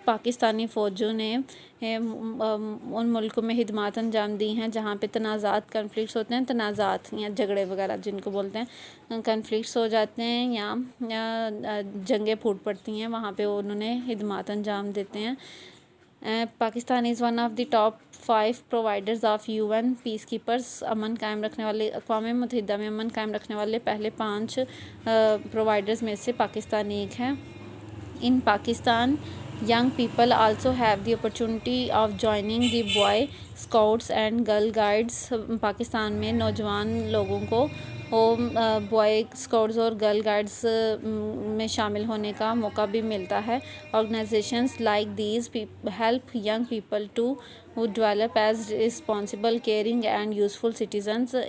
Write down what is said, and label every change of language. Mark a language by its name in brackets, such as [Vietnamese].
[Urdu] پاکستانی فوجوں نے ان ملکوں میں خدمات انجام دی ہیں جہاں پہ تنازعات، کنفلکٹس ہوتے ہیں، تنازعات یا جھگڑے وغیرہ جن کو بولتے ہیں، کنفلکٹس ہو جاتے ہیں یا جنگیں پھوٹ پڑتی ہیں، وہاں پہ انہوں نے خدمات انجام دیتے ہیں. [English] Pakistan is one of the top 5 providers of UN peacekeepers. [Urdu] امن قائم رکھنے والے، اقوام متحدہ میں امن قائم رکھنے والے پہلے 5 پرووائڈرز میں سے پاکستان ایک ہے. [English] In Pakistan, young people also have the opportunity of joining the Boy Scouts and Girl Guides. [Urdu] Pakistan میں نوجوان لوگوں کو بوائے اسکاؤٹس اور گرل گائیڈس میں شامل ہونے کا موقع بھی ملتا ہے. [English] Organisations like these help young people to develop as responsible, caring and useful citizens.